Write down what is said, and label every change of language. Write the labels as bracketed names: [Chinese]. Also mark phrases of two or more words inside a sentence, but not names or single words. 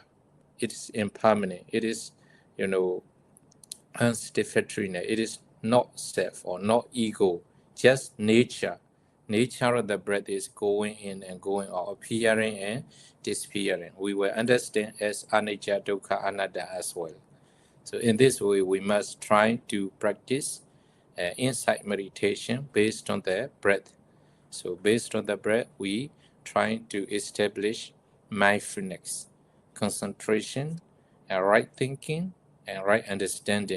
[English] It is impermanent. It is, unsatisfactory. It is not self or not ego, just nature. Nature of the breath is going in and going out, appearing and disappearing. We will understand as [Pali] anicca, dukkha, anatta [English] as well. So in this way, we must try to practice insight meditation based on the breath. So based on the breath, we try to establish mindfulness, concentration, and right thinking, and right understanding.